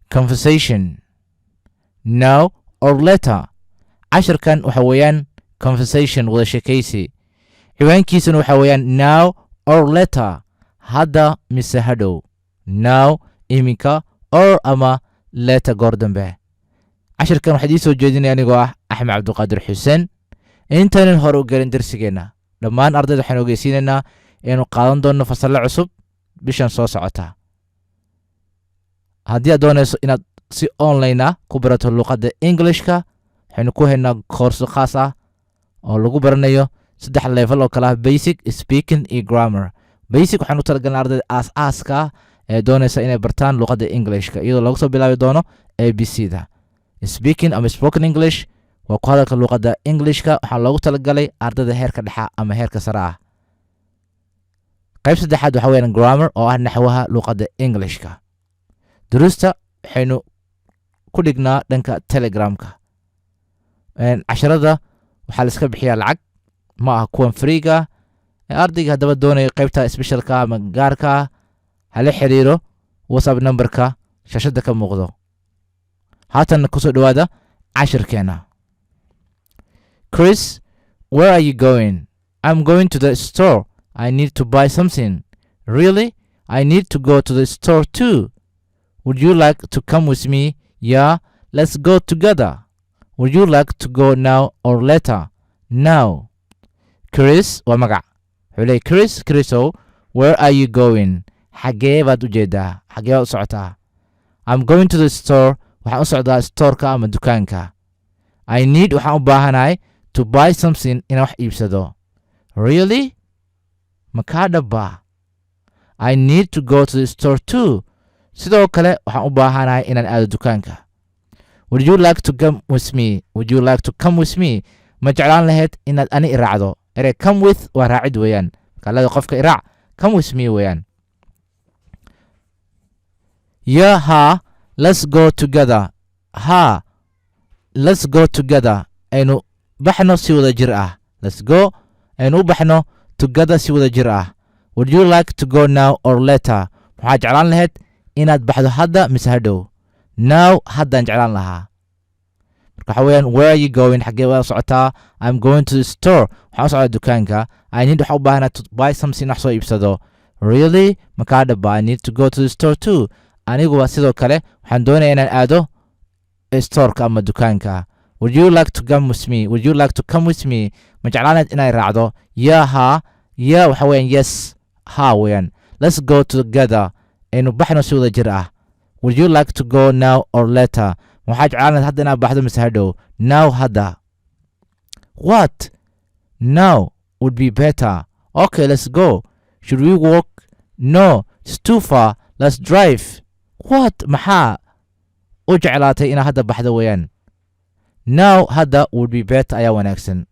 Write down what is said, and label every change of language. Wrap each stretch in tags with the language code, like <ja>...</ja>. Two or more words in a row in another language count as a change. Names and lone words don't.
<en>conversation. Now or later.</en> <so>Casharkan waxa weeyaan conversation wada sheekaysi. Ciwaankiisuna waxa weeyaan</so> <en>now or later.</en> <so>Hadda mise hadhow. Now iminka or ama later goor dambe. Casharkan waxaa idin soo jeedinaya anigoo ah Axmed Cabdiqaadir Xuseen. Intaanan hore u gelin darsigeena dhammaan ardayda waxaan ogeysiinaynaa inuu qaadan doono fasallo cusub bishan soo socota. haddii aad doonayso inaad si online ah ku barato luqadda Englishka waxaynu ku haynaa koorso khaas ah oo lagu baranayo 3 level oo kala ah basic, speaking iyo grammar. Basic waxaan u talagalnay ardayda aas-aaska ah ee doonaysa inay bartaan luqadda Englishka iyadoo lagu soo bilaabi doono ABC-da. Speaking ama</so> <en>spoken English</en> <so>waa ku hadalka luqadda Englishka waxaa loogu talagalay ardayda heerka dhexe ama heerka sare ah. qayb saddexaad waxa weeyaan grammar oo ah naxwaha luqadda Englishka. duruusta waxaynu ku dhignaa dhanka Telegramka. casharada waxaa la iska bixiyaa lacag ma aha kuwan freega. ardayga haddaba doonaya qaybta specialka ama gaarka hala xiriiro WhatsApp numberka shashada ka muuqdo. haatan ku soo dhawaada cashirkeena.</so> <en>Chris, where are you going? I'm going to the store. I need to buy something. Really? I need to go to the store too. Would you like to come with me? Yeah, let's go together. Would you like to go now or later? Now. Chris,</en> <so>waa magac. Wuxuu Chris, Chriso,</so> <en>where are you going?</en> <so>Xagee baad u jeedaa? Xagee baad u socotaa?</so> <en>I'm going to the store.</en> <so>Waxaan u socdaa storeka ama dukaanka.</so> <en>I need</en> <so>waxaan u baahanahay</so> <en>to buy something</en> <so>inaan wax iibsado. Really? Makaa dhaba.</so> <en>I need to go to the store too.</en> <so>sidoo kale waxaan u baahanahay inaan aado dukaanka.</so> <en>Would you like to come with me? Would you like to come with me?</en> <so>ma jeclaan lahayd inaad ani i raacdo. erey</so> <en>come with</en> <so>waa raacid weeyaan. marka qofka i raac</so> <en>come with me</en> <so>weeyaan.</so> <en>Yeah, ha, let's go together. Ha, let's go together.</en> <so>aynu baxno si wada jir ah.</so> <en>Let's go</en> <so>aynu u baxno together si wada jir ah.</so> <en>Would you like to go now or later?</en> <so>waxaad jeclaan lahayd inaad baxdo hadda mise hadhow. Now haddaan jeclaan lahaa. marka waxa weeyaan</so> <en>where are you going?</en> <so>xagee waa socotaa?</so> <en>I'm going to the store.</en> <so>waxaan u socdaa dukaanka.</so> <en>I need</en> <so>waxaan u baahanaa</so> <en>to buy something</en> <so>wax soo iibsado. Really? makaa dhaba.</so> <en>I need to go to the store too.</en> <so>anigu waa sidoo kale waxaan doonayaa inaan aado storeka ama dukaanka.</so> <en>Would you like to come with me? Would you like to come with me?</en> <so>ma jeclaanayd inay raacdo. Yeah, ha. Yeah waxa weeyaan yes. Ha weeyaan.</so> <en>Let's go together.</en> <so>aynu baxno si wada jir ah.</so> <en>Would you like to go now or later?</en> <so>waxaad jeclaanayd hadda inaad baxdo mise hadhow. Now hadda.</so> <en>What? Now would be better. Okay, let's go. Should we walk? No, it's too far. Let's drive. What?</en> <so>maxaa u jeclaatay inaad hadda baxdo weeyaan.</so> <en>Now hadda would be better</en> <so>ayaa wanaagsan.</so>